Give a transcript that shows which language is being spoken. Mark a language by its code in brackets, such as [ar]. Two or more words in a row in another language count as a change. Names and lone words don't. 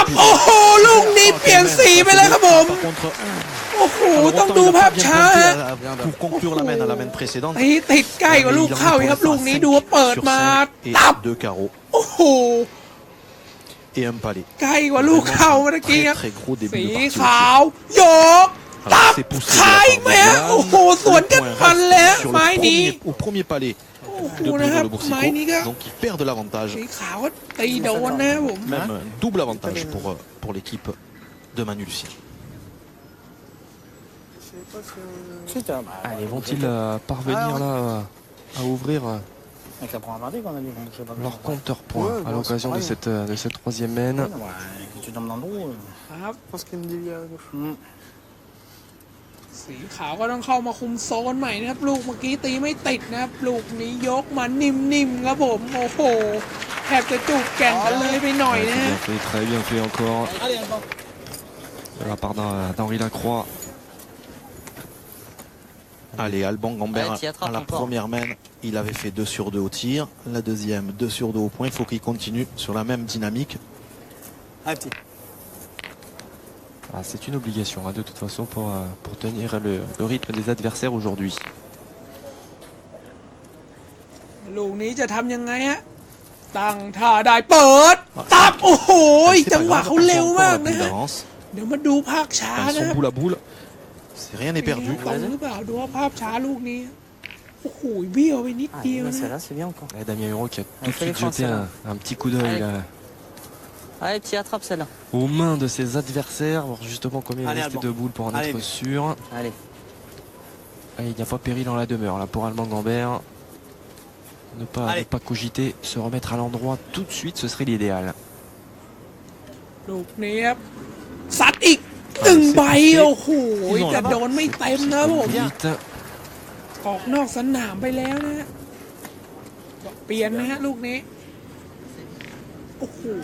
[fr] Carapis. [th] โอ้โหลูกนี้เปลี่ยนสีไปเลยครับผม [fr] Par contre, [th] โอ้โห [fr] alors, [th] ต้อง [fr] autant [th] ดู [fr] il a [th] ภา [fr] pas [th] พ [fr] bien [th] ช้า [fr] compté [th] ฮะ [fr] pour conclure la main précédente. [th] ตีติดใกล้กว่าลูกเข้าอีกครับลูกนี้ดูว่าเปิด [fr] Sur [th] มา [fr] cinq et [th] ตับ [fr] deux carreaux [th] โอ้โห [fr] et un palais. [th] ใกล้กว่าลูกเข้าเมื่อกี้ [fr] Très [th] ครับ [fr] très gros [th] สี [fr] début de partie. [th] ขาวโยกตับ [fr] c'est poussé [th] ขายไหมฮะโอ้โหสวนกันมันเลยฮะ [fr] Sur [th] ไม้นี้ [fr] au premier palais [th] โอ้โห [fr] de [th] นะครับ [fr] Bruno Le [th] ไม้นี้ก็ [fr] Boursicot. Donc il perd de l'avantage. [th] สีขาวก็ตีโดนนะครับผม [fr] Même un double avantage pour l'équipe de Manu Lucien. Allez, vont-ils parvenir là à ouvrir Avec la première partie qu'on a dit, donc je sais pas. leur compteur point à l'occasion de cette troisième main? Si tu tombes dans le trou. [th] ครับ [fr] Je pense qu'il y a une déviation à gauche. [th] สีขาวก็ต้องเข้ามาคุมโซนใหม่นะครับลูกเมื่อกี้ตีไม่ติดนะครับลูกนี้ยกมานิ่มๆครับผมโอ้โหแทบจะจูบแก่งกันเลยไปหน่อยนะฮะ [fr] Bien fait, très bien fait encore de la part d'Henri Lacroix. Allez, Alban Gambert Allez, t'y attrapes à la encore. première main, il avait fait 2 sur 2 au tir. La deuxième, 2 sur 2 au point. Il faut qu'il continue sur la même dynamique. Allez, petit. Ah, c'est une obligation hein, de toute façon pour tenir le rythme des adversaires aujourd'hui. [th] ลูกนี้จะทำยังไงฮะตั้งท่าได้เปิดตับโอ้โห [fr] C'est [th] จัง [fr] pas [th] หวะ [fr] grave, [th] เขา [fr] on [th] เร็ว [fr] prend encore [th] มาก [fr] la [th] นะ [fr] pile [th] ฮะ [fr] d'avance. [th] เดี๋ยวมาดูภาพช้า [fr] Elles [th] นะค [fr] sont [th] รับ [fr] boule à boule. C'est rien n'est perdu. [th] ตรงหรือเปล่าดูว่าภาพช้าลูกนี้โอ้โหเบี้ยวไปนิด [fr] Ah, [th] เดียว [fr] mais [th] นะ [fr] celle-là, c'est bien encore. Et Damien Huro qui a tout de fait les suite jeté Français, un petit coup d'œil Allez. là, Allez, petit, attrape celle-là. aux mains de ses adversaires, voir justement combien il Allez, restait Alban. de boules pour en Allez, être vite. sûr. Allez. Et il n'y a pas péril en la demeure là pour Alban Gambert. Ne Allez. pas cogiter, se remettre à l'endroit tout de suite, ce serait l'idéal. [th] ลูกนี้ครับซัดอีกหนึ่งใบโอ้โหแต่โดนไม่เต็มนะผม [fr] Vite. [th] ออกนอกสนามไปแล้วนะฮะเปลี่ยนนะฮะลูกนี้โอ้โห